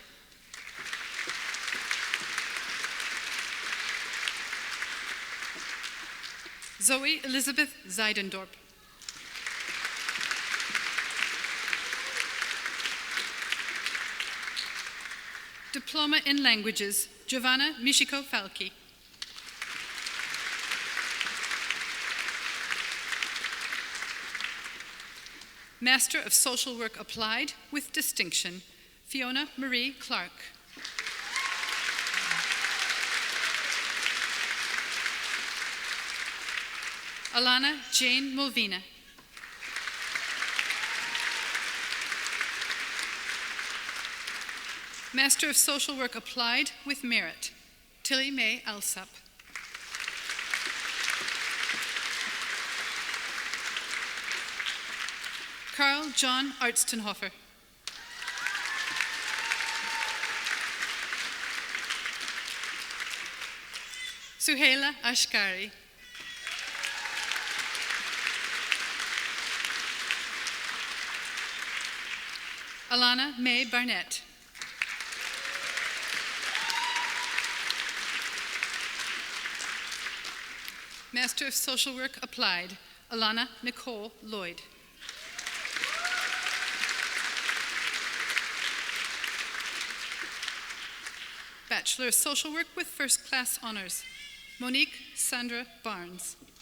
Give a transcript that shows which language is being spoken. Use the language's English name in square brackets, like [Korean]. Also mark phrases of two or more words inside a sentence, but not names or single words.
[English] Zoe Elizabeth Zeidendorp. Diploma in Languages, Giovanna Michiko Falchi. Master of Social Work Applied with Distinction, Fiona Marie Clark. Alana Jane Mulvina. Master of Social Work Applied with Merit, Tilly Mae Alsop. Carl John Artstenhofer. Suhaila Ashkari. Alana Mae Barnett. Master of Social Work Applied, Alana Nicole Lloyd. Bachelor of Social Work with First Class Honors, Monique Sandra Barnes.